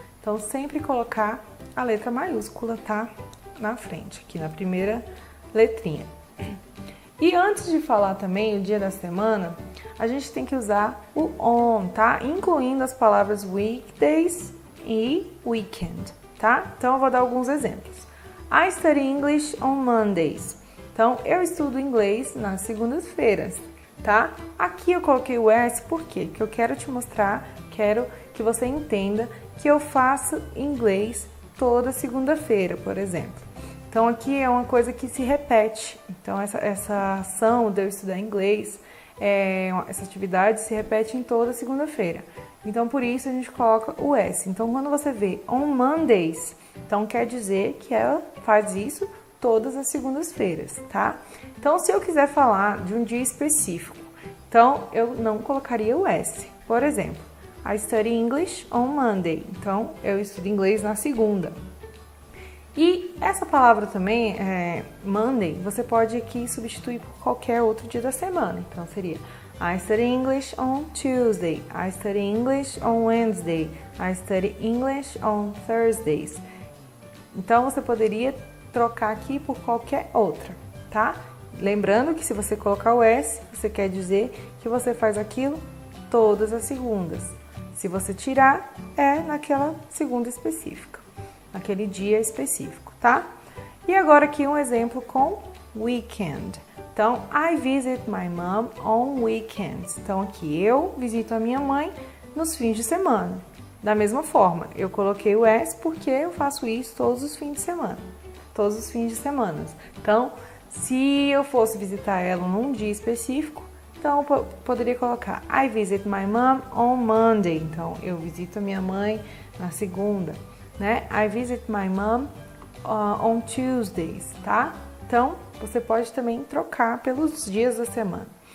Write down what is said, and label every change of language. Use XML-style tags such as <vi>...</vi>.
<pt>Então, sempre colocar a letra maiúscula, tá? Na frente, aqui na primeira letrinha. E antes de falar também o dia da semana, a gente tem que usar o on, tá? Incluindo as palavras weekdays e weekend, tá? Então, eu vou dar alguns exemplos.</pt> <en>I study English on Mondays.</en> <pt>Então, eu estudo inglês nas segundas-feiras, tá? Aqui eu coloquei o S por quê? Porque eu quero te mostrar, quero que você entenda que eu faço inglês toda segunda-feira, por exemplo. Então, aqui é uma coisa que se repete. Então, essa ação de eu estudar inglês, essa atividade se repete em toda segunda-feira. Então, por isso a gente coloca o S. Então, quando você vê on Mondays, então quer dizer que ela faz isso todas as segundas-feiras, tá? Então, se eu quiser falar de um dia específico, então eu não colocaria o S. Por exemplo,</pt> <en>I study English on Monday.</en> <pt>Então, eu estudo inglês na segunda. E essa palavra também, Monday, você pode aqui substituir por qualquer outro dia da semana. Então, seria</pt> <en>I study English on Tuesday. I study English on Wednesday. I study English on Thursdays.</en> <pt>Então, você poderia trocar aqui por qualquer outra, tá? Lembrando que se você colocar o S, você quer dizer que você faz aquilo todas as segundas. Se você tirar, é naquela segunda específica, naquele dia específico, tá? E agora aqui um exemplo com weekend. Então,</pt> <en>I visit my mom on weekends.</en> <pt>Então, aqui eu visito a minha mãe nos fins de semana. Da mesma forma, eu coloquei o S porque eu faço isso todos os fins de semana. Todos os fins de semana. Então, se eu fosse visitar ela num dia específico, então eu poderia colocar</pt> <en>I visit my mom on Monday.</en> <pt>Então, eu visito a minha mãe na segunda, né?</pt> <en>I visit my mom on Tuesdays, tá?</en> <pt>Então, você pode também trocar pelos dias da semana.</pt>